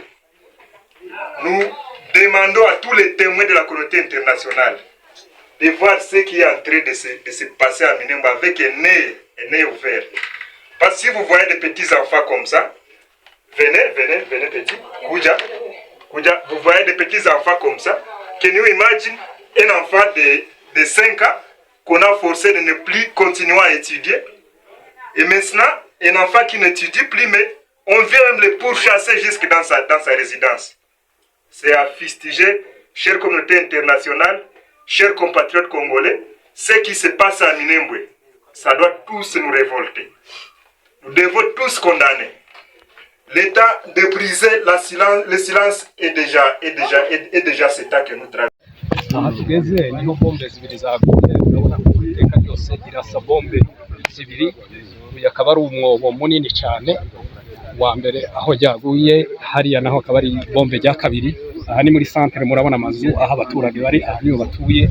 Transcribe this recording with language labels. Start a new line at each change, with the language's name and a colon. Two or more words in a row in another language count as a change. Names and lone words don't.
French: Nous demandons à tous les témoins de la communauté internationale de voir ce qui est en train de se passer à Minembwe avec un nez ouvert. Parce que si vous voyez des petits enfants comme ça, venez petit, Kouja, vous voyez des petits enfants comme ça,
English: can you imagine
French: un enfant de 5 ans qu'on a forcé de ne plus continuer à étudier, et maintenant, un enfant qui n'étudie plus, mais on vient même le pourchasser jusque dans sa résidence. C'est à fustiger, chère communauté internationale, chers compatriotes congolais, ce qui se passe à Minembwe, ça doit tous nous révolter. Nous devons tous condamner. L'état de briser le silence est déjà cet acte que nous travaillons.
Kinyarwanda: aha tugeze niho bombe zibiri zaguye urabona ko iteka ryose irasa bombe zibiri, uyu akaba ari umwobo munini cyane wa mbere aho ryaguye, hariya naho akaba ari bombe rya kabiri. Aha ni muri centre, murabona amazu aho abaturage bari, aha niho batuye.